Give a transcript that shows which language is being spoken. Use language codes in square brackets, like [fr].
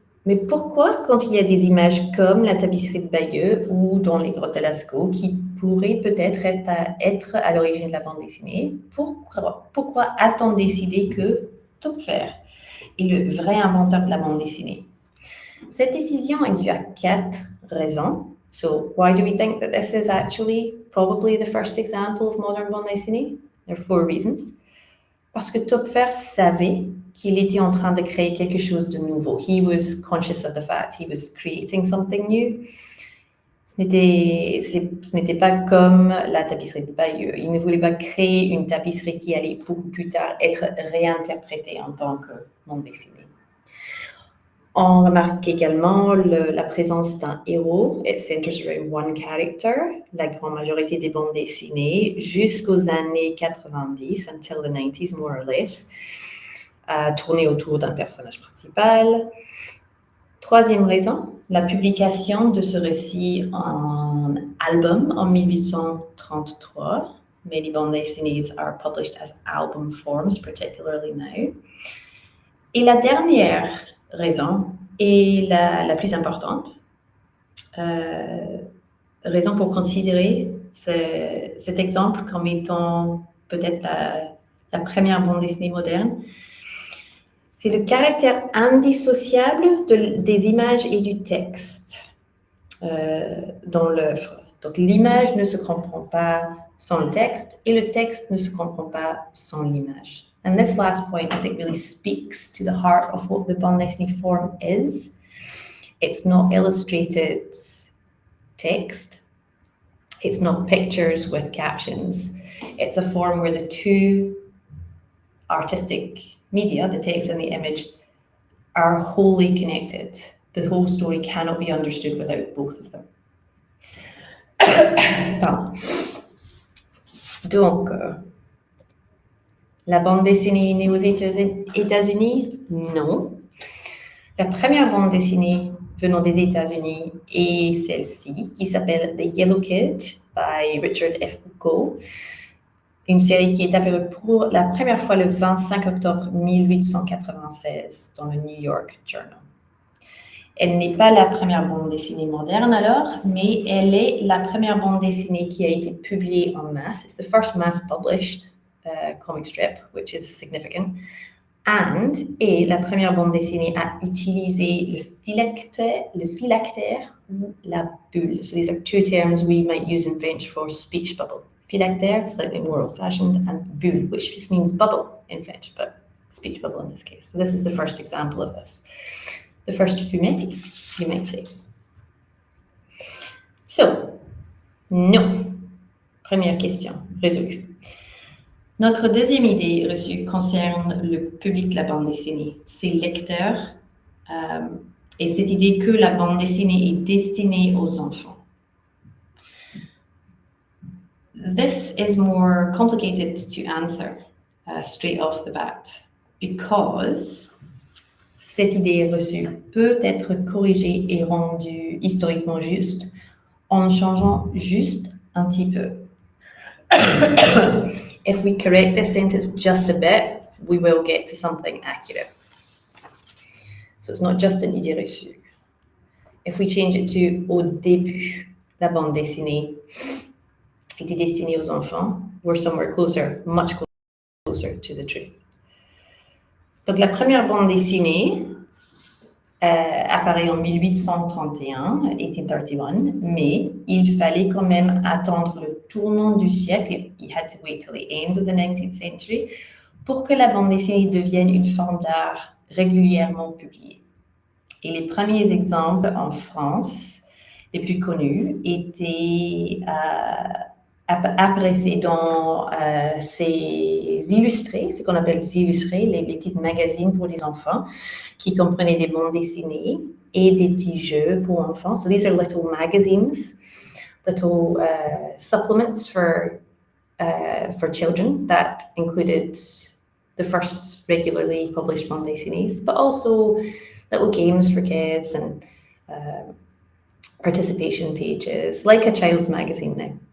[fr] Mais pourquoi, quand il y a des images comme la tapisserie de Bayeux ou dans les grottes de Lascaux, qui pourraient peut-être être à l'origine de la bande dessinée, pourquoi a-t-on décidé que Töpfer est le vrai inventeur de la bande dessinée? Cette décision est due à 4 raisons. [en] So, why do we think that this is actually probably the first example of modern bande dessinée? There are 4 reasons. [fr] Parce que Töpfer savait qu'il était en train de créer quelque chose de nouveau. [en] He was conscious of the fact he was creating something new. [fr] Ce n'était pas comme la tapisserie de Bayeux. Il ne voulait pas créer une tapisserie qui allait beaucoup plus tard être réinterprétée en tant que bande dessinée. On remarque également la présence d'un héros. [en] It centers around one character. [fr] La grande majorité des bandes dessinées, jusqu'aux années 90, [en] until the 90s, more or less, [fr] tournaient autour d'un personnage principal. Troisième raison, la publication de ce récit en album en 1833. [en] Many bandes dessinées are published as album forms, particularly now. [fr] Et la dernière raison est la plus importante, raison pour considérer cet exemple comme étant peut-être la première bande dessinée moderne, c'est le caractère indissociable des images et du texte dans l'œuvre. Donc l'image ne se comprend pas sans le texte et le texte ne se comprend pas sans l'image. [en] And this last point, I think, really speaks to the heart of what the bande dessinée form is. It's not illustrated text. It's not pictures with captions. It's a form where the two artistic media, the text and the image, are wholly connected. The whole story cannot be understood without both of them. [fr] Donc, La bande dessinée est née aux États-Unis? Non. La première bande dessinée venant des États-Unis est celle-ci, qui s'appelle The Yellow Kid by Richard F. Go, une série qui est apparue pour la première fois le 25 octobre 1896 dans le New York Journal. Elle n'est pas la première bande dessinée moderne alors, mais elle est la première bande dessinée qui a été publiée en masse. [en] It's the first mass-published comic strip, which is significant. [fr] Et la première bande dessinée à utiliser le phylactère ou la bulle. [en] So these are two terms we might use in French for speech bubble. Phylactère, slightly more old-fashioned, and bulle, which just means bubble in French, but speech bubble in this case. So this is the first example of this. The first fumetti, you might say. So, non. [fr] Première question, résolue. Notre deuxième idée reçue concerne le public de la bande dessinée, ses lecteurs, et cette idée que la bande dessinée est destinée aux enfants. [en] This is more complicated to answer straight off the bat, because [fr] cette idée reçue peut être corrigée et rendue historiquement juste en changeant juste un petit peu. [en] If we correct this sentence just a bit, we will get to something accurate. So it's not just an idée reçue. If we change it to [fr] au début, la bande dessinée était destinée aux enfants, [en] we're somewhere closer, much closer to the truth. [fr] Donc la première bande dessinée apparaît en 1831, 1831, mais il fallait quand même attendre le tournant du siècle, [en] you had to wait till the end of the 19th century, [fr] pour que la bande dessinée devienne une forme d'art régulièrement publiée. Et les premiers exemples en France, les plus connus, étaient apparaissent dans ces illustrés, ce qu'on appelle des illustrés, les petits magazines pour les enfants, qui comprenaient des bandes dessinées et des petits jeux pour enfants. [en] So these are little magazines, little supplements for children that included the first regularly published bande dessinées, but also little games for kids and participation pages, like a child's magazine now.